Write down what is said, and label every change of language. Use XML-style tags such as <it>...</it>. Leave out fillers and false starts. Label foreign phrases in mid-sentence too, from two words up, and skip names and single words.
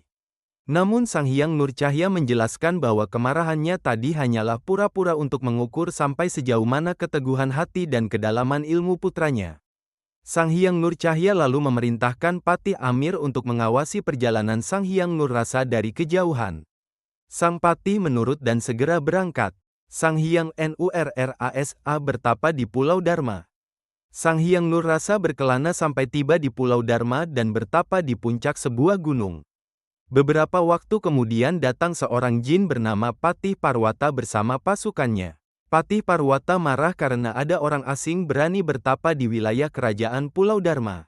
<id>Namun Sang Hyang Nurcahya menjelaskan bahwa kemarahannya tadi hanyalah pura-pura untuk mengukur sampai sejauh mana keteguhan hati dan kedalaman ilmu putranya. Sang Hyang Nurcahya lalu memerintahkan Patih Amir untuk mengawasi perjalanan Sang Hyang Nurrasa dari kejauhan. Sang Patih menurut dan segera berangkat. Sang Hyang Nurrasa bertapa di Pulau Dharma. Sang Hyang Nurrasa berkelana sampai tiba di Pulau Dharma dan bertapa di puncak sebuah gunung. Beberapa waktu kemudian datang seorang jin bernama Patih Parwata bersama pasukannya. Patih Parwata marah karena ada orang asing berani bertapa di wilayah kerajaan Pulau Dharma.</id>